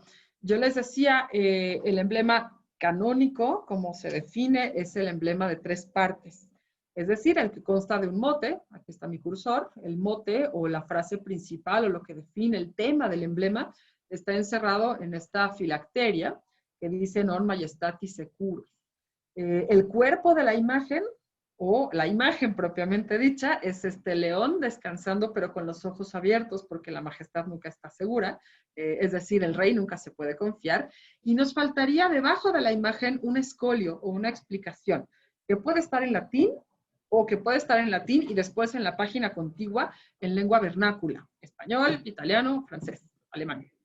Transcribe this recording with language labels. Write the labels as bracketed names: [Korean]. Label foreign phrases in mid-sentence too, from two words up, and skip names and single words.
[Spanish] Yo les decía, el emblema canónico, como se define, es el emblema de 3 partes. Es decir, el que consta de un mote, aquí está mi cursor, el mote o la frase principal o lo que define el tema del emblema está encerrado en esta filacteria que dice [Latin] non majestatis securus. [Spanish] El cuerpo de la imagen, o la imagen propiamente dicha, es este león descansando pero con los ojos abiertos porque la majestad nunca está segura, es decir, el rey nunca se puede confiar, y nos faltaría debajo de la imagen un escolio o una explicación que puede estar en latín o que puede estar en latín y después en la página contigua en lengua vernácula, español, italiano, francés, alemán.